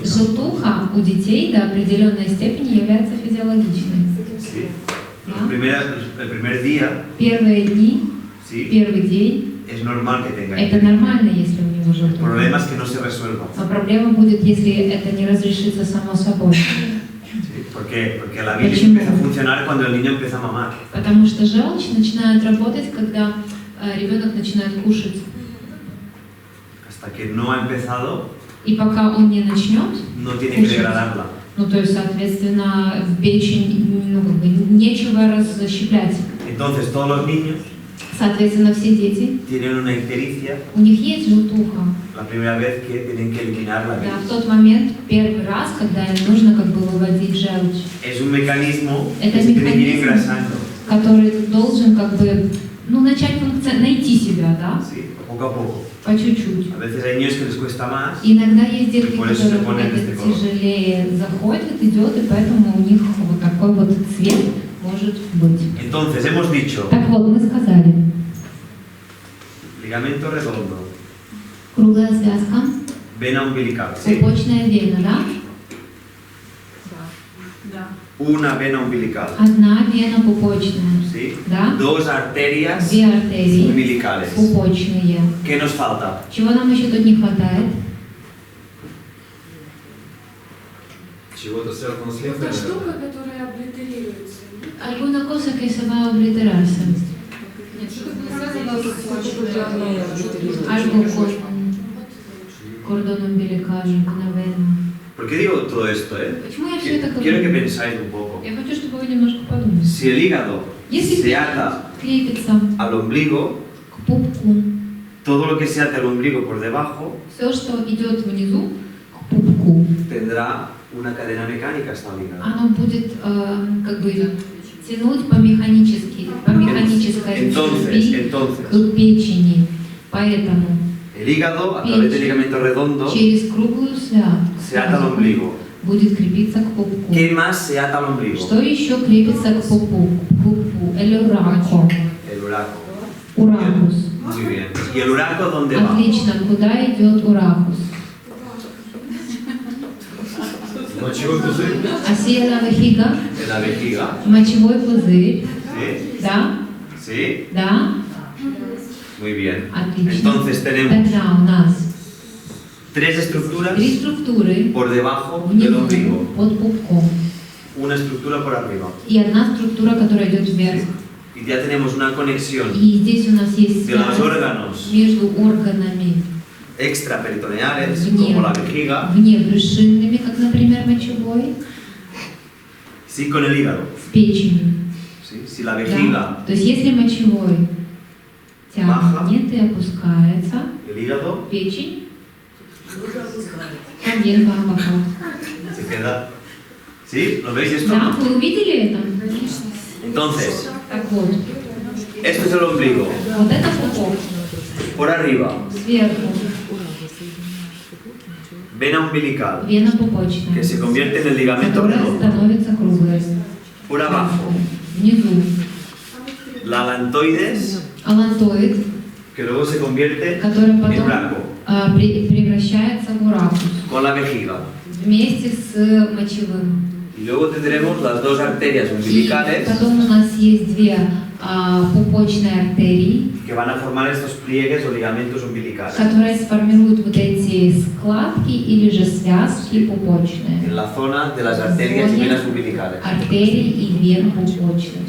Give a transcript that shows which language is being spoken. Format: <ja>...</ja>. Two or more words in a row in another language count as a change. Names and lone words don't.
<ru>Желтуха у детей до определенной степени является физиологичной.</ru> <es>Sí. ¿no? El primer día,</es> <ru>Первые дни,</ru> <es>sí,</es> <ru>первый день,</ru> <es>es normal que tenga</es> <ru>это</ru> <es>ictericia.</es> <ru>нормально, если у него</ru> <es>El</es> <ru>желтуха.</ru> <es>problema es que no se resuelva.</es> <ru>Но проблема будет, если это не разрешится само собой.</ru> <es>¿Sí? ¿Por qué? Porque la bilis</es> <ru>Почему?</ru> <es>empieza a funcionar cuando el niño empieza a mamar.</es> <ru>Потому что желчь начинает работать, когда ребенок начинает кушать.</ru> <es>Hasta que no ha empezado,</es> <ru>И пока он не начнет,</ru> <es>no tiene que degradarla.</es> <ru>ну то есть, соответственно, в печень, ну, как бы, нечего расщеплять.</ru> <es>Entonces, todos los niños</es> <ru>Соответственно, все дети,</ru> <es>tienen una ictericia</es> <ru>у них есть желтуха.</ru> <es>la primera vez que tienen que eliminar la</es> <ru>Да,</ru> <es>bilis.</es> <ru>в тот момент, первый раз, когда им нужно как бы выводить желчь,</ru> <es>Es un mecanismo</es> <ru>Это</ru> <es>que se tiene que ir</es> <ru>механизм.</ru> <es>engrasando.</es> <ru>который должен как бы, ну, начать найти себя, да,</ru> <es>Sí, poco a poco.</es> <ru>по чуть-чуть.</ru> <es>A veces hay niños que les cuesta más.</es> <ru>Иногда есть детки,</ru> <es>Por eso se</es> <ru>которым</ru> <es>ponen</es> <ru>это</ru> <es>este color.</es> <ru>тяжелее заходит, идет, и поэтому у них вот такой вот цвет может быть.</ru> <es>Entonces, hemos dicho</es> <ru>Так вот, мы сказали,</ru> <es>ligamento redondo,</es> <ru>круглая связка,</ru> <es>vena umbilical, ¿sí?</es> <ru>пупочная вена, да? Да.</ru> <es>Una vena umbilical,</es> <ru>Одна вена пупочная,</ru> <es>¿sí?</es> <ru>да?</ru> <es>Dos arterias</es> <ru>Две артерии</ru> <es>umbilicales.</es> <ru>пупочные.</ru> <es>¿Qué nos falta?</es> <ru>Чего нам еще тут не хватает? Чего-то связано с лимфой, Это штука, наверное. которая облитерируется.</ru> <es>Alguna cosa que se va a obliterarse.</es> <ru>Нет, что-то не связано с почечной.</ru> <es>Algo con cordón umbilical, una vena. ¿Por qué digo todo esto, eh?</es> <ru>Почему я все это</ru> <es>Quiero que</es> <ru>говорю?</ru> <es>pensáis un poco.</es> <ru>Я хочу, чтобы вы немножко подумали.</ru> <es>Si el hígado</es> <ru>Если</ru> <es>se ata</es> <ru>крепится</ru> <es>al ombligo,</es> <ru>к пупку,</ru> <es>todo lo que se ata al ombligo por debajo</es> <ru>все, что идет внизу, к пупку,</ru> <es>tendrá una cadena mecánica hasta el hígado.</es> <ru>оно будет как бы тянуть по механической цепи</ru> <es>Entonces,</es> <ru>к печени. Поэтому</ru> <es>el hígado, a través del ligamento redondo,</es> <ru>через круглую</ru> <es>se ata al ombligo.</es> <ru>будет крепиться к пупку.</ru> <es>¿Qué más se ata al ombligo?</es> <ru>Что еще крепится к пупку?</ru> <es>El uraco. El uraco.</es> <ru>Уракус.</ru> <es>Muy bien. ¿Y el uraco dónde va?</es> <ru>Отлично. Куда идет уракус? Мочевой пузырь.</ru> <es>Hacia la vejiga. En la vejiga.</es> <ru>Мочевой пузырь.</ru> <es>¿Sí?</es> <ru>Да?</ru> <es>¿Sí?</es> <ru>Да?</ru> <es>Muy bien.</es> <ru>Отлично.</ru> <es>Entonces tenemos</es> <ru>Тогда у нас</ru> <es>tres estructuras</es> <ru>три структуры</ru> <es>por debajo del</es> <ru>внизу,</ru> <es>ombligo.</es> <ru>под пупком.</ru> <es>Una estructura por arriba.</es> <ru>И одна структура, которая идет вверх.</ru> <es>Y ya tenemos una conexión</es> <ru>И здесь у нас есть</ru> <es>de los</es> <ru>связь</ru> <es>órganos</es> <ru>между органами</ru> <es>extraperitoneales,</es> <ru>вне,</ru> <es>como la vejiga,</es> <ru>внебрюшинными, как, например, мочевой,</ru> <es>sí con el hígado.</es> <ru>с печенью.</ru> <es>¿Sí? Si la</es> <ru>Да?</ru> <es>vejiga,</es> <ru>То есть если мочевой Маха. тянет и опускается,</ru> <es>el hígado, печень también va a bajar. se queda. ¿Sí? ¿Lo veis esto?</es> <ru>Да, вы увидели это?</ru> <es>Entonces,</es> <ru>Так вот,</ru> <es>esto es el ombligo.</es> <ru>вот это пупок</ru> <es>Por arriba,</es> <ru>сверху,</ru> <es>vena umbilical,</es> <ru>вена пупочная,</ru> <es>que se convierte en el ligamento</es> <ru>которая</ru> <es>redondo.</es> <ru>становится круглой.</ru> <es>Por abajo,</es> <ru>Внизу</ru> <es>la alantoides,</es> <ru>алантоид,</ru> <es>que luego se convierte</es> <ru>который</ru> <es>en</es> <ru>потом</ru> <es>uraco,</es> <ru>превращается в уракус</ru> <es>con la vejiga.</es> <ru>вместе с мочевым.</ru> <es>Y luego tendremos las dos arterias</es> <ru>И</ru> <es>umbilicales</es> <ru>потом у нас есть две пупочные артерии,</ru> <es>que van a formar estos pliegues o ligamentos umbilicales.</es> <ru>которые сформируют вот эти складки или же связки пупочные.</ru> <es>En la zona de las arterias y venas umbilicales.</es> <ru>Артерий и вен пупочных</ru>